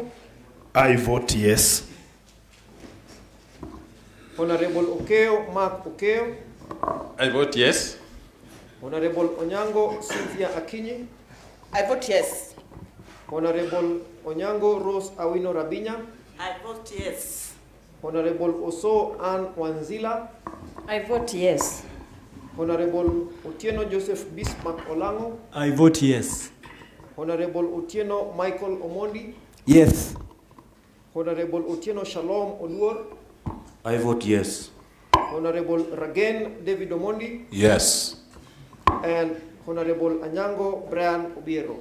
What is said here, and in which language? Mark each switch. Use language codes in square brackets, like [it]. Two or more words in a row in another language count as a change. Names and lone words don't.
[en] I vote yes. Honorable Okeo Mark Okeo. I vote yes. Honorable Onyango Cynthia Akinyi. I vote yes. Honorable Onyango Rose Awino Rabinya. I vote yes. Honorable Oso Ann Wanzila. I vote yes. Honorable Otieno Joseph Bismarck Olango. I vote yes. Honorable Otieno Michael Omondi. Yes. Honorable Otieno Shalom Oduor. I vote yes. Honorable Ragen David Omondi. Yes. And Honorable Anyango Brian Obiero.